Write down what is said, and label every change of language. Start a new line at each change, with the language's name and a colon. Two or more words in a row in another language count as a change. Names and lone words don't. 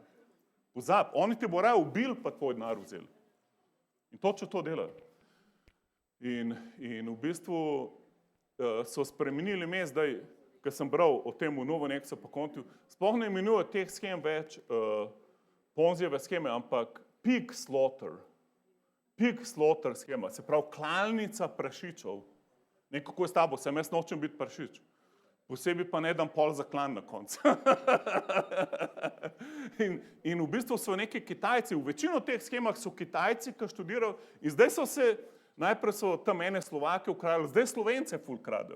Slovenian: Pozab, oni te bo raje ubili, pa tvoj denar vzeli. In točno to delajo. In v bistvu so spremenili ime zdaj, ko sem bral o tem v Novonexu pa Kontiju, sploh ne imenujo teh schem več Ponzijeve scheme, ampak
English: pig slaughter. Pig slaughter schema,
Slovenian: se pravi klalnica prašičev. Nekako je s tabo, sem jaz nočem biti prašič. Posebej pa ne dam pol za klan na koncu. in v bistvu so neki Kitajci, v večino teh schemah so Kitajci, ki študirajo in zdaj so se Najprej so tam ene Slovake ukradli, zdaj Slovence ful kradejo.